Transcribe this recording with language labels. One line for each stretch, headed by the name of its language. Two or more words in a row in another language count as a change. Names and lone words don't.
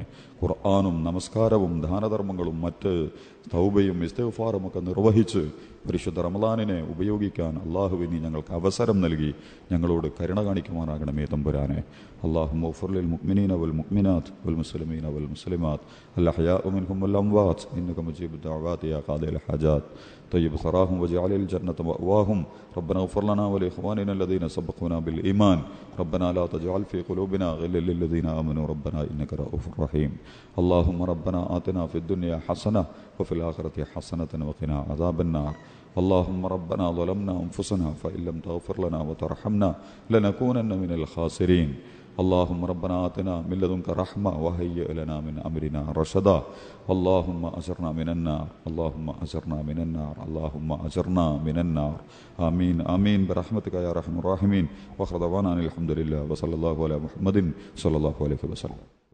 Malayalam: ഖുർആനും നമസ്കാരവും ദാനധർമ്മങ്ങളും മറ്റ് തൗബയും ഇസ്തിഗ്ഫാറും ഒക്കെ നിർവഹിച്ച് പരിശുദ്ധ റമളാനിനെ ഉപയോഗിക്കാൻ അല്ലാഹുവേ നീ ഞങ്ങൾക്ക് അവസരം നൽകി ഞങ്ങളോട് കരുണ കാണിക്കുമാറാകണമേ തമ്പുരാനെ.
Arabic: اللهم اغفر للمؤمنين والمؤمنات والمسلمين والمسلمات الأحياء منهم والأموات إنك مجيب الدعوات يا قاضي الحاجات طيب ثراهم واجعل الجنة مأواهم ربنا اغفر لنا ولإخواننا الذين سبقونا بالإيمان ربنا لا تجعل في قلوبنا غلا للذين آمنوا ربنا إنك رؤوف رحيم اللهم ربنا آتنا في الدنيا حسنة وفي الآخرة حسنة وقنا عذاب النار اللهم ربنا ظلمنا أنفسنا فإن لم تغفر لنا وترحمنا لنكونن من الخاسرين اللهم ربنا آتنا من لدنك رحمة وهيئ لنا من أمرنا رشدا اللهم أجرنا من النار اللهم أجرنا من النار اللهم أجرنا من النار آمين آمين برحمتك يا أرحم الراحمين وآخر دعوانا الحمد لله وصلى الله على محمد صلى الله عليه وسلم.